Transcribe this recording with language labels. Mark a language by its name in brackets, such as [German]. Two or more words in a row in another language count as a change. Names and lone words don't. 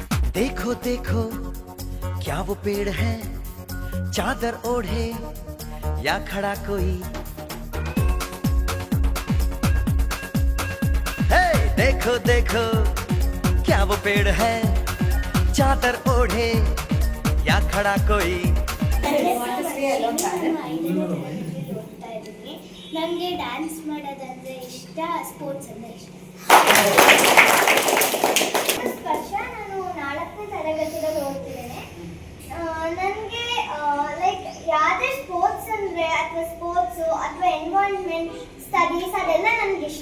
[Hindi] देखो देखो क्या वो पेड़ है, चादर ओढ़े या खड़ा कोई। हे देखो देखो क्या वो पेड़ है, चादर ओढ़े या खड़ा कोई। [Kannada] ನನಗೆ ಡ್ಯಾನ್ಸ್ ಮಾಡೋದಂದ್ರೆ ಇಷ್ಟ, ಸ್ಪೋರ್ಟ್ಸ್ ಅಂದ್ರೆ ಇಷ್ಟ. ವರ್ಷ ನಾನು 4ನೇ ತರಗತಿಯಲ್ಲಿ ಓದ್ತಿದ್ದೇನೆ. ನನಗೆ ಲೈಕ್ ಯಾವುದೇ ಸ್ಪೋರ್ಟ್ಸ್ ಅಂದರೆ ಅಥವಾ ಸ್ಪೋರ್ಟ್ಸು ಅಥವಾ [English] environment studies [Kannada] ಅದೆಲ್ಲ ನನಗೆ ಇಷ್ಟ.